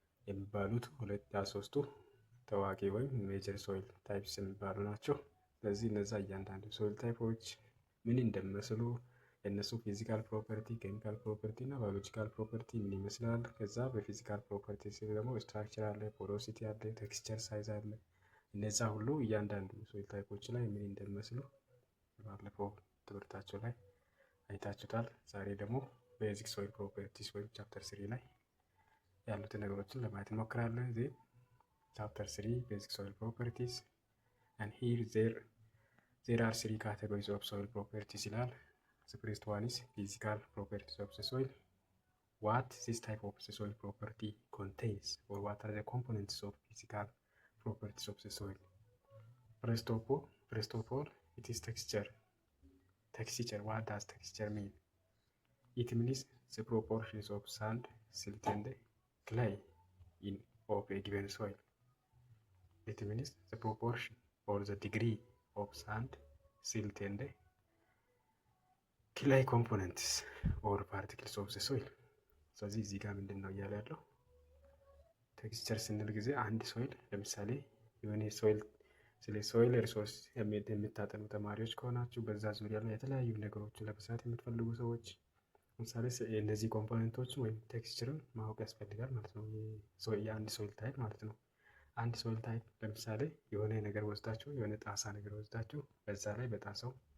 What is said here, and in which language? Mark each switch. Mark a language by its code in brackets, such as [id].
[am] የሚባሉት ሶስቱ ታዋቂ ወይም ሜጀር ሶይል ታይፕስ የሚባሉ ናቸው። ስለዚህ እነዛ እያንዳንዱ ሶይል ታይፖች ምን እንደሚመስሉ የእነሱ ፊዚካል ፕሮፐርቲ፣ ኬሚካል ፕሮፐርቲ እና ባዮሎጂካል ፕሮፐርቲ ምን ይመስላል። ከዛ በፊዚካል ፕሮፐርቲ ሲል ደግሞ ስትራክቸር አለ፣ ፖሮሲቲ አለ፣ ቴክስቸር ሳይዝ አለ። እነዛ ሁሉ እያንዳንዱ ሶይል ታይፖች ላይ ምን እንደሚመስሉ ባለፈው ትምህርታቸው ላይ አይታችሁታል። ዛሬ ደግሞ ቤዚክ ሶይል ፕሮፐርቲስ ወይም ቻፕተር 3 ላይ ያሉትን ነገሮችን ለማየት እንሞክራለን። ዜን ቻፕተር 3 ቤዚክ ሶይል ፕሮፐርቲስ [en] and here there are 3 categories of soil properties [am] ይላል። [en] The first one is physical properties of the soil. What this type of the soil property contains, or what are the components of physical properties of the soil? First of all, it is texture. Texture, what does texture mean? It means the proportions of sand, silt and clay of a given soil. It means the proportion or the degree of sand, silt and clay components or particles of the soil. [am] ስለዚህ እዚህ ጋር ምንድን ነው እያለ ያለው? ቴክስቸር ስንል ጊዜ አንድ ሶይል ለምሳሌ የሆነ ሶይል ስለ ሶይል ሪሶርስ የምታጠኑ ተማሪዎች ከሆናችሁ በዛ ዙሪያ ላይ የተለያዩ ነገሮችን ለመስራት የምትፈልጉ ሰዎች ለምሳሌ እነዚህ ኮምፖኔንቶችን ወይም ቴክስቸርን ማወቅ ያስፈልጋል ማለት ነው። የአንድ ሶይል ታይፕ ማለት ነው። አንድ ሶይል ታይፕ ለምሳሌ የሆነ ነገር ወስዳችሁ የሆነ ጣሳ ነገር ወስዳችሁ በዛ ላይ በጣሳው